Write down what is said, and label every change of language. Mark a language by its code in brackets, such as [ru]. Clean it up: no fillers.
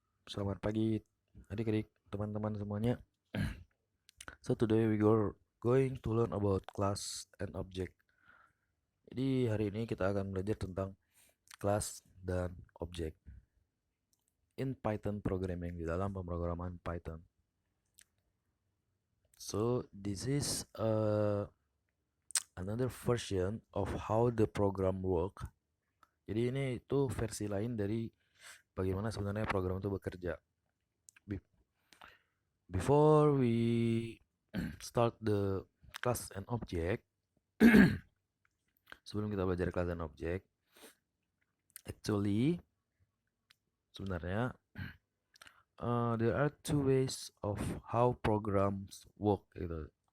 [id] Selamat pagi adik-adik, teman-teman semuanya. [en] So today we go going to learn about class and object. [id] Jadi hari ini kita akan belajar tentang class dan object [en] in Python programming, [id] di dalam pemrograman Python. [en] So this is another version of how the program work. [id] Jadi ini itu versi lain dari bagaimana sebenarnya program itu bekerja. [en] Before we start the class and object, [id] sebelum kita belajar class and object, [en] actually [id] sebenarnya [en] there are two ways of how programs work gitu.